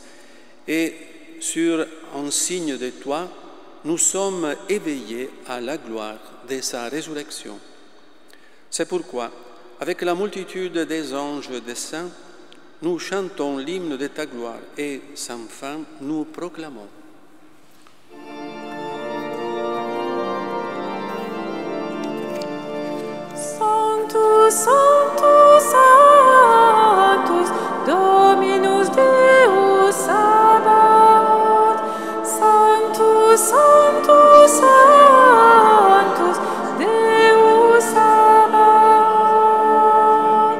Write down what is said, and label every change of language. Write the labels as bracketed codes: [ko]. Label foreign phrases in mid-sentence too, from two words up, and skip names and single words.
[fr] Et sur un signe de toi, nous sommes éveillés à la gloire de sa résurrection. C'est pourquoi, avec la multitude des anges et des saints, nous chantons l'hymne de ta gloire et, sans fin, nous proclamons. [la] Sanctus, Sanctus, Sanctus, Dominus Deus Sabaoth. Sanctus, Sanctus, Sanctus, Deus Sabaoth.